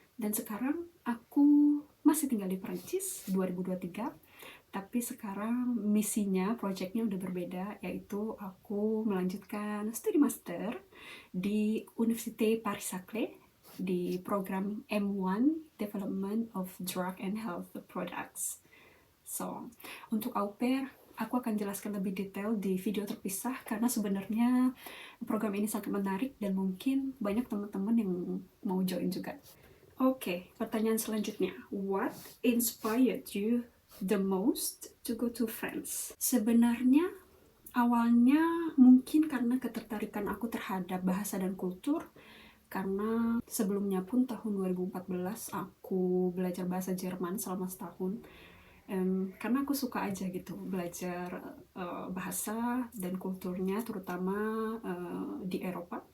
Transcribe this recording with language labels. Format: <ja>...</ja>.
<id>Dan sekarang aku masih tinggal di Perancis 2023, tapi sekarang misinya, projectnya udah berbeda, yaitu aku melanjutkan studi master di Université Paris-Saclay di program M1 Development of Drug and Health Products. So, untuk au pair aku akan jelaskan lebih detail di video terpisah, karena sebenarnya program ini sangat menarik dan mungkin banyak teman-teman yang mau join juga. Oke, pertanyaan selanjutnya.</id> <en>What inspired you the most to go to France?</en> <id>Sebenarnya awalnya mungkin karena ketertarikan aku terhadap bahasa dan kultur, karena sebelumnya pun tahun 2014 aku belajar bahasa Jerman selama setahun. Karena aku suka aja gitu belajar bahasa dan kulturnya, terutama di Eropa.</id>